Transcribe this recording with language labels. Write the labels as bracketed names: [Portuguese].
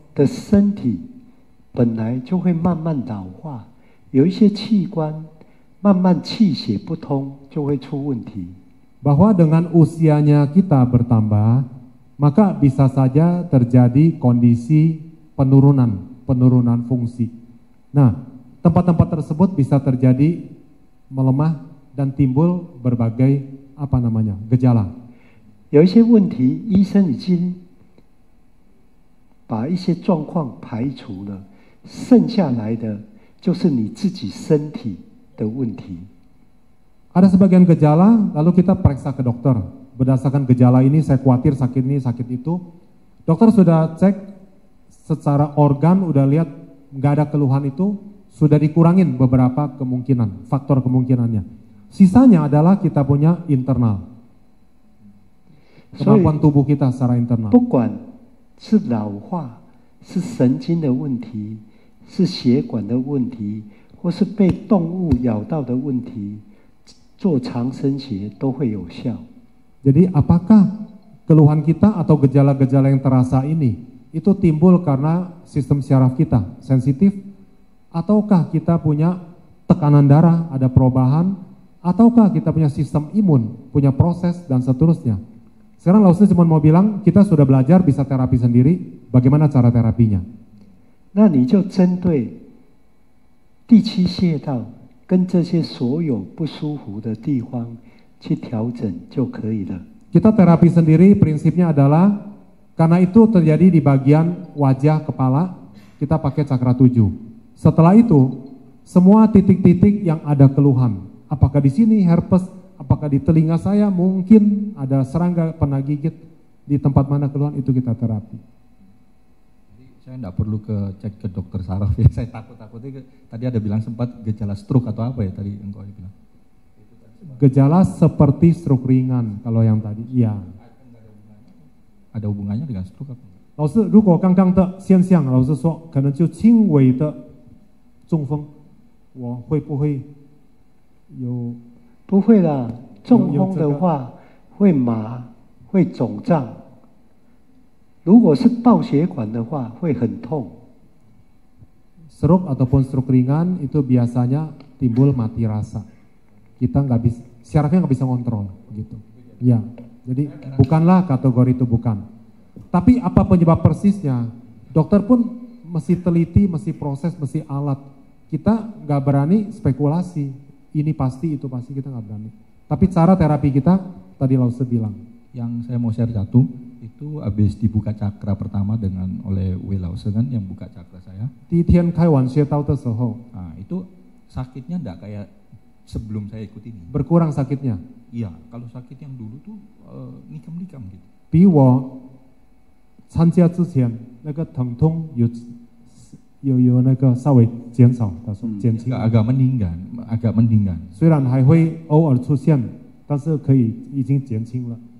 [Chinese] 的身体本来就会慢慢老化，有一些器官慢慢气血不通，就会出问题。 [Indonesian] bahwa dengan usianya kita bertambah, maka bisa saja terjadi kondisi penurunan fungsi. Nah, tempat-tempat tersebut bisa terjadi melemah dan timbul berbagai gejala. [Chinese] 有一些问题，医生已经把一些状况排除了，剩下来的就是你自己身体的问题。 [Indonesian] Ada sebagian gejala, lalu kita periksa ke dokter. Berdasarkan gejala ini, saya khawatir sakit ini, sakit itu. Dokter sudah cek secara organ, udah lihat nggak ada keluhan itu, sudah dikurangin beberapa kemungkinan, faktor kemungkinannya. Sisanya adalah kita punya internal, kemampuan tubuh kita secara internal. [Chinese] 不管是老化，是神经的问题，是血管的问题，或是被动物咬到的问题。做长生学都会有效。 [Indonesian] Jadi apakah keluhan kita atau gejala-gejala yang terasa ini itu timbul karena sistem syaraf kita sensitif, ataukah kita punya tekanan darah, ada perubahan, ataukah kita punya sistem imun, punya proses dan seterusnya. Sekarang Laosi cuma mau bilang kita sudah belajar bisa terapi sendiri, bagaimana cara terapinya? [Chinese] 那你就针对第七穴道。跟这些所有不舒服的地方去调整就可以了。 [Indonesian] Kita terapi sendiri prinsipnya adalah karena itu terjadi di bagian wajah kepala, kita pakai cakra 7. Setelah itu, semua titik-titik yang ada keluhan, apakah di sini herpes, apakah di telinga saya mungkin ada serangga pernah gigit, di tempat mana keluhan itu kita terapi. Saya tidak perlu cek ke dokter saraf ya, saya takut-takutnya tadi ada bilang sempat gejala stroke atau apa ya tadi engkau bilang? Gejala seperti stroke ringan kalau yang tadi, iya. Ada hubungannya dengan stroke apa? [Chinese] 老师，如果刚刚的现象，老师说可能就轻微的中风，我会不会有？不会啦，中风的话会麻，会肿胀。如果是爆血管的话，会很痛。 [Indonesian] Stroke ataupun stroke ringan itu biasanya timbul mati rasa. Kita nggak bisa, syarafnya nggak bisa kontrol, gitu. Ya, jadi bukanlah kategori itu bukan. Tapi apa penyebab persisnya? Dokter pun mesti teliti, mesti proses, mesti alat. Kita nggak berani spekulasi. Ini pasti, itu pasti kita nggak berani. Tapi cara terapi kita tadi Laosi bilang. Yang saya mau share satu. Itu habis dibuka cakra pertama oleh Wei Laosi kan yang buka cakra saya. Nah, itu sakitnya enggak kayak sebelum saya ikut ini. Berkurang sakitnya? Iya, kalau sakit yang dulu tuh nikam-nikam gitu. [Chinese] 比我参加之前那个疼痛有那个稍微减少，他说减轻。 [Indonesian] agak mendingan. [Chinese] 虽然还会偶尔出现，但是可以已经减轻了。